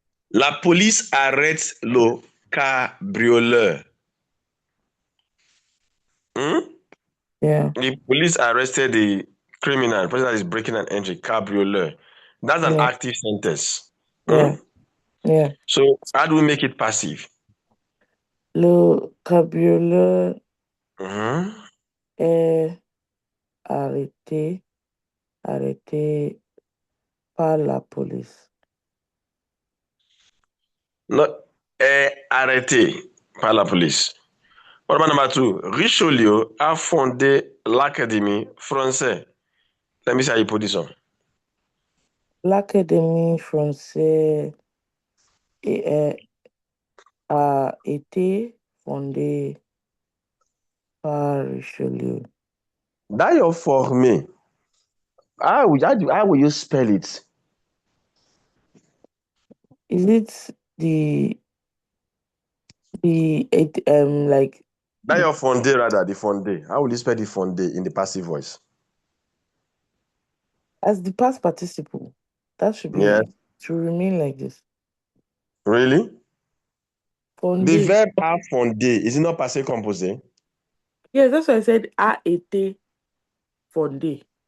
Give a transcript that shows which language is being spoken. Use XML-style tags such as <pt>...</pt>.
<fr>La police arrête le cabrioleur. Hmm?</fr> <en>Yeah. The police arrested the criminal, the person that is breaking and entering, cabrioleur. That's an Yeah. active sentence. Yeah. Hmm? Yeah. So how do we make it passive?</en> <fr>Le cabrioleur Mhm. est arrêté par la police.</fr> <en>Not</en> <fr>arrêté par la police.</fr> <en>What about number two?</en> <fr>Richelieu a fondé l'Académie française.</fr> <en>Let me see how you put this on.</en> <fr>L'Académie française a été fondée par Richelieu. D'ailleurs formé.</fr> <en>How will you spell it? Is it like the</en> <fr>D'ailleurs fondé</fr> <en>rather, the fondé. How will you spell the fondé in the passive voice? as the past participle? That Yes. should remain like this. Really? The</en> <fr>Fondé.</fr> <en>verb a fondé, is it not passé composé? Yes, that's why I said</en> <fr>a été fondé.</fr>